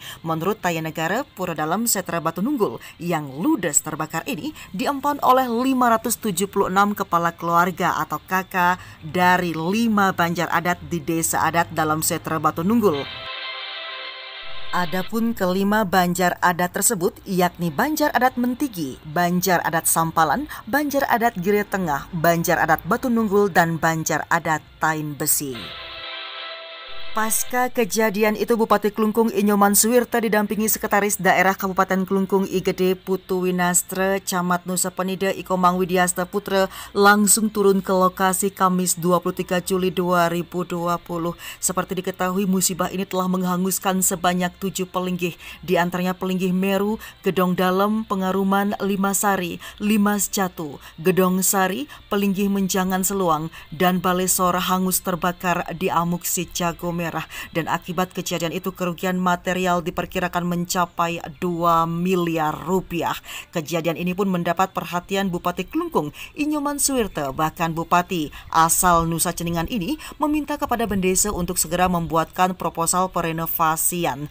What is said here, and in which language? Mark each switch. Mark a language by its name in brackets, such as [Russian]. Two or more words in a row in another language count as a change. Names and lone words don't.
[Indonesian] Menurut Taya Negara, Pura dalam Setre Batu Nunggul yang ludes terbakar ini diempon oleh 576 kepala keluarga atau kakak dari 5 Banjar Adat di Desa Adat dalam Setre Batu Nunggul. Adapun kelima banjar adat tersebut yakni Banjar Adat Mentigi, Banjar Adat Sampalan, Banjar Adat Gire Tengah, Banjar Adat Batu Nunggul, dan Banjar Adat Tain Besi. Pasca kejadian itu, Bupati Klungkung Inyoman Suwirta didampingi Sekretaris Daerah Kabupaten Klungkung Igede Putu Winastre, Camat Nusa Penida Ikomang Widiasta Putra langsung turun ke lokasi Kamis 23 Juli 2020. Seperti diketahui, musibah ini telah menghanguskan sebanyak 7 pelinggih, di antaranya Pelinggih Meru, Gedong Dalem, Pengaruman, Limasari, Limas Jatu, Gedong Sari, Pelinggih Menjangan Seluang, dan Balesor hangus terbakar di Amuk Si Jago Merah. Dan akibat kejadian itu kerugian material diperkirakan mencapai 2 miliar rupiah. Kejadian ini pun mendapat perhatian Bupati Klungkung Inyoman Suwirta. Bahkan Bupati asal Nusa Ceningan ini meminta kepada Bendesa untuk segera membuatkan proposal perenovasian.